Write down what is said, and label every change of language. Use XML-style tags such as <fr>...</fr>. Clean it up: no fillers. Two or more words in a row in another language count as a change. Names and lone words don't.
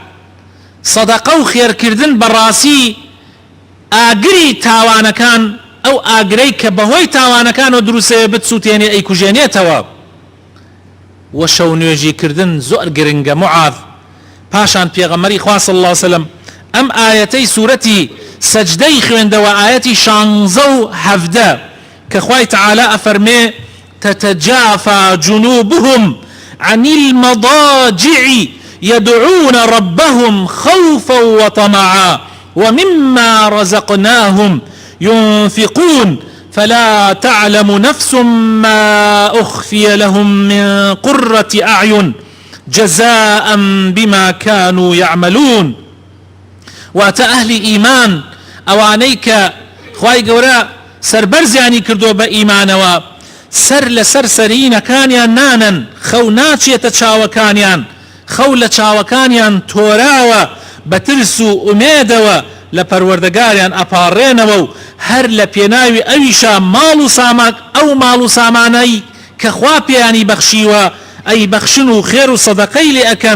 <ckb>سەدەقە و خێرکردن بەڕاستی ئاگری تاوانەکان ئەو ئاگرەی کە بەهۆی تاوانەکان و دروستەیە بتسووتێنێ ئەیکوژێنێتەوە. وە شەو نوێژیکردن زۆر گرنگە معاذ. پاشان پێغەمبەری خوا</ckb> <ar>صلی الله علیه وسلم</ar> <ckb>ئەم ئاەتەی سوورەتی سەجدەی خوێندەوە، ئاەتی</ckb> <ar>16</ar> <ckb>کە خوای تعالی ئەفەرمێ</ckb> <ar>تتجافى جنوبهم عن المضاجع يدعون ربهم خوفا وطمعا ومما رزقناهم ينفقون فلا تعلم نفس ما أخفي لهم من قرة أعين جزاء بما كانوا يعملون.</ar> <ckb>واتە ئەهلی ئیمان ئەوانەی کە خوای گەورە سەربەرزیانی کردو بە ئیمانەوە سەر لەسەر سەرینەکانیان نانن، خەو ناچێتە چاوەکانیان، خەو لە چاوەکانیان تۆراوە بە ترس و ئومێدەوە لە پەروەردەگاریان ئەپاڕێنەوە و هەر لە پێناوی ئەویشە ماڵ و سامان ئەو ماڵ و سامانەی کە خوا پێیانی بەخشیوە ئەی بەخشن و خێر و سەدەقەی لێ ئەکەن.</ckb>